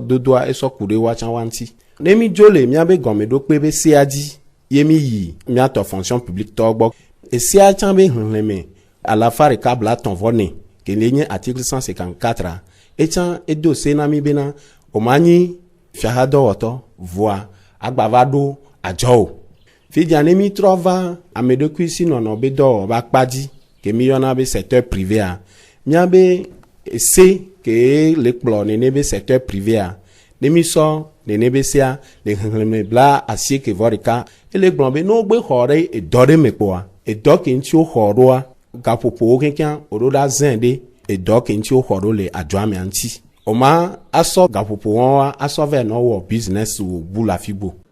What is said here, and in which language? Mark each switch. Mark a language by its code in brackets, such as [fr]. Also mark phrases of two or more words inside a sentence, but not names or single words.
[ee] dodoa esɔ ku ɖe watsã wa ŋuti ne mi dzo le miabe gɔmeɖokpe be sea dzi ye mi yi miatɔ [fr] fonction publique [ee] tɔ gbɔ esea tsã be xexlẽme alafa ɖeka blatɔ̃ vɔ ne ke le nye article 154 etsã edo se na mi bena o ma nyi fiahadɔwɔtɔ voa agbava ɖo adzɔ o fidia ne mi trɔ va ame ɖokui si nɔnɔ be dɔ ba kpadzi ke mi yɔna be [fr] secteur privé [ee] a miabe se ke le kplɔ nene be [fr] secteur privé [ee] a ne mi sɔ nene be sea le xexlẽme bla asieke vɔ ɖeka ele gblɔ be no gbe xɔ ɖe edɔ ɖe me kpɔa edɔ ke ŋuti wo xɔ ɖoa gaƒoƒowo kekeŋ woɖo ɖa zẽ ɖe edɔ ke ŋuti wo xɔ ɖo le adzɔa mea ŋuti o ma asɔ gaƒoƒowoa asɔ vɛ nɔ wɔ business wo bu la fibo.